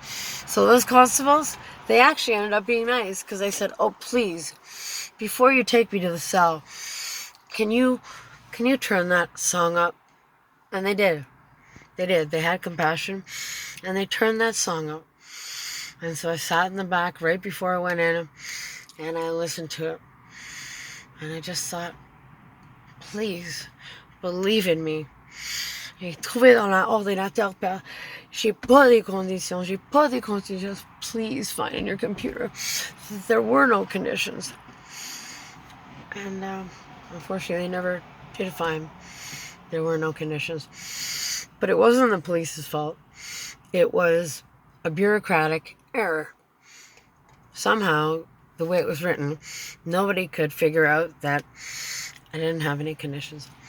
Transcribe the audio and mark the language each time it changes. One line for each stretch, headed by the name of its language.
English: So those constables, they actually ended up being nice because they said, "Oh, please, before you take me to the cell, can you turn that song up?" And they did. They did. They had compassion, and they turned that song up. And so I sat in the back right before I went in, and I listened to it. And I just thought, please, believe in me.
French: J'ai trouvé dans l'ordinateur, j'ai pas les conditions,
English: just please find in your computer. There were no conditions. And unfortunately, they never did find there were no conditions. But it wasn't the police's fault. It was a bureaucratic error. Somehow, the way it was written, nobody could figure out that I didn't have any conditions.